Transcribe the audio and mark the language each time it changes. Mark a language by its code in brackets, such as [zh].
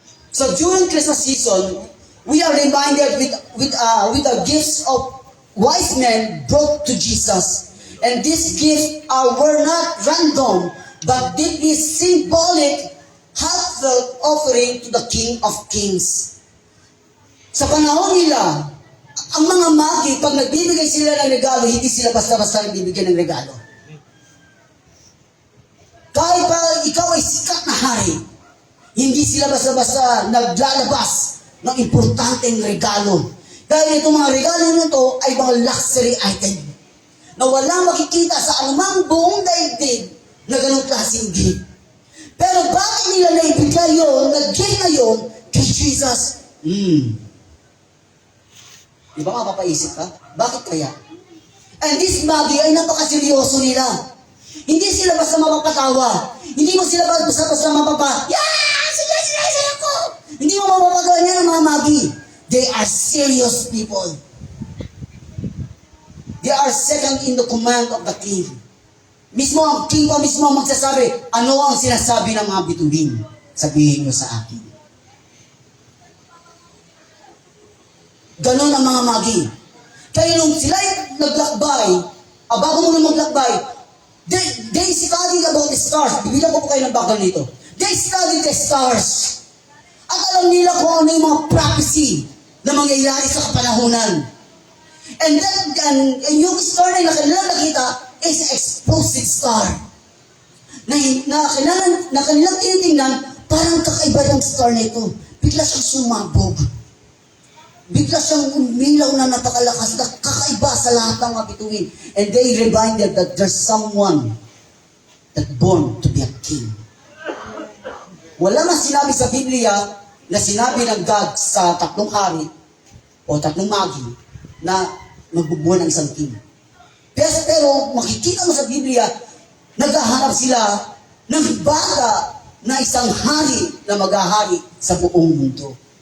[en] So during Christmas season, we are reminded with the gifts of wise men brought to Jesus. And these gifts were not random, but deeply symbolic, heartfelt offering to the King of Kings. [tl] Sa panahon nila, ang mga magi, pag nagbibigay sila ng regalo, hindi sila basta-basta nagbibigay ng regalo. Kahit pa ikaw ay sikat na hari, hindi sila basta-basta naglalabas ng importanteng regalo. Dahil itong mga regalo nito ay mga luxury item na walang makikita sa anumang buong daigdig na ganong klaseng gift. Pero bakit nila naibigay yun, nag-gift na yun kay Jesus? Di ba mapapaisip ka? Bakit kaya? [en] And this magi [tl] ay napakaseryoso nila. Hindi sila basta mapapatawa. Hindi mo sila basta mapapa, saya ko! Hindi mo mapapagawa niya ng mga magi. [en] They are serious people. They are second in the command of the king. [tl] Mismo ang king pa mismo ang magsasabi, ano ang sinasabi ng mga bituin? Sabihin nyo sa akin. Ganon ang mga magi. Kaya nung sila naglakbay, bago mo na maglakbay, [en] they studied about the stars. [tl] Bibilang ko po kayo ng bakal nito. [en] They studied the stars. [tl] At alam nila kung ano yung mga prophecy na mangyayari sa kapanahunan. [en] And [tl] yung star na kanilang nakita [en] is an explosive star. [tl] Na kanilang tinitingnan, parang kakaiba yung star na ito. Bigla siyang sumabog. Bigla siyang umilaw na napakalakas na kakaiba sa lahat ng mga bituin. [en] And they reminded that there's someone that born to be a king. [tl] Wala man sinabi sa Biblia na sinabi ng God sa tatlong hari o tatlong magi na magbubuo ng isang king. Pero makikita mo sa Biblia, naghahanap sila ng bata na isang hari na maghahari sa buong mundo.